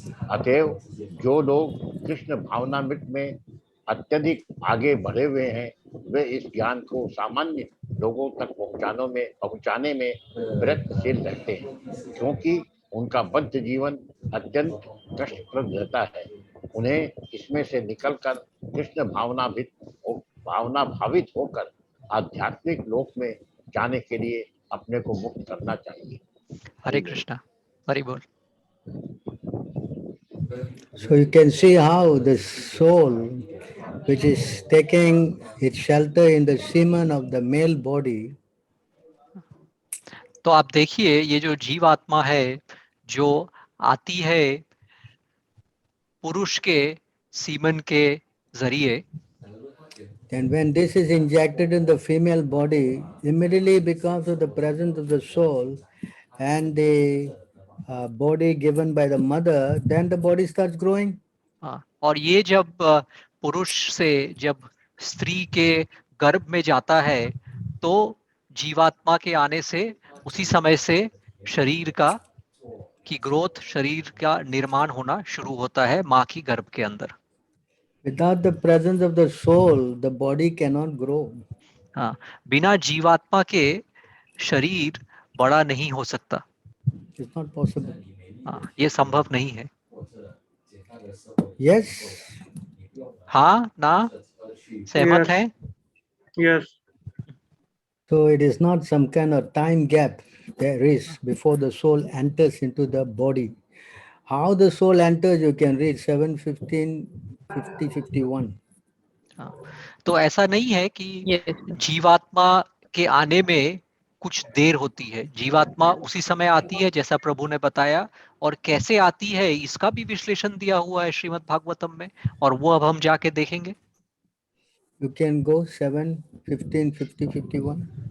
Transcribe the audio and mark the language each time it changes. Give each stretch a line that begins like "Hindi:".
Hindi: अतएव जो लोग कृष्ण भावनामृत में अत्यधिक आगे बढ़े हुए हैं वे इस ज्ञान को सामान्य लोगों तक पहुंचाने में प्रयत्नशील रहते हैं, क्योंकि उनका बद्ध जीवन अत्यंत कष्टप्रद रहता है। उन्हें इसमें से निकलकर कृष्ण भावना भावित होकर आध्यात्मिक लोक में जाने के लिए अपने को मुक्त करना चाहिए। हरे कृष्णा, हरि बोल।
English: So you can see how the soul, which is taking its shelter in the semen of the male body,
Hindi: तो आप देखिए ये जो जीवात्मा है जो आती है पुरुष के सीमन के जरिए,
English: and when this is injected in the female body, immediately because of the presence of the soul and the body given by the mother, then the body starts growing.
Hindi: और ये जब पुरुष से जब स्त्री के गर्भ में जाता है तो जीवात्मा के आने से उसी समय से शरीर की ग्रोथ, शरीर का निर्माण होना शुरू होता है माँ की गर्भ के अंदर।
English: Without the presence of the soul, the body cannot grow.
Hindi: हाँ, बिना जीवात्मा के शरीर बड़ा नहीं हो सकता।
English: It's not possible.
Hindi: हाँ, ये संभव नहीं है।
English: Yes.
Hindi: हाँ ना, सहमत हैं?
English: Yes. So it is not some kind of time gap there is before the soul enters into the body. How the soul enters, you can read 7:15, 50, 51.
Hindi: तो ऐसा नहीं है कि
English: Yes.
Hindi: जीवात्मा के आने में कुछ देर होती है। जीवात्मा उसी समय आती है जैसा प्रभु ने बताया, और कैसे आती है इसका भी विश्लेषण दिया हुआ है श्रीमद् भागवतम में, और वो अब हम जाके देखेंगे।
English: You can go 7, 15, 50, 51.